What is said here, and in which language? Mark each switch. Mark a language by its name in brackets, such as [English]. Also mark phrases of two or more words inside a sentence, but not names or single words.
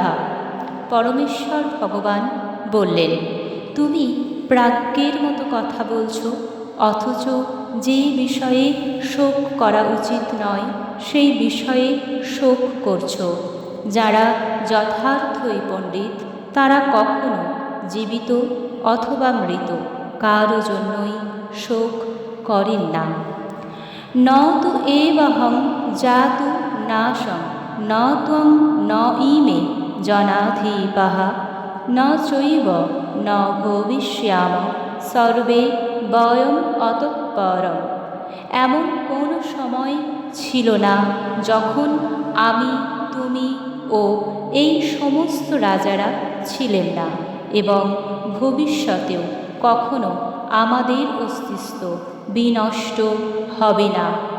[Bangla] পরমেশ্বর ভগবান বললেন, তুমি প্রাজ্ঞের মতো কথা বলছো, অথচ যে বিষয়ে শোক করা উচিত নয় সেই বিষয়ে শোক করছো। যারা যথার্থই পণ্ডিত তারা কখনো জীবিত অথবা মৃত কারো জন্যই শোক করেন না। [Sanskrit] ন তু এবহং জাতু নাশং ন ত্বং ন ইমে জনাধিপাঃ ন চৈব ন ভবিষ্যাম সর্বে বয়ম অতঃপরম। [Bangla] এমন কোনো সময় ছিল না যখন আমি, তুমি ও এই সমস্ত রাজারা ছিলেন না, এবং ভবিষ্যতেও কখনো আমাদের অস্তিত্ব বিনষ্ট হবে না।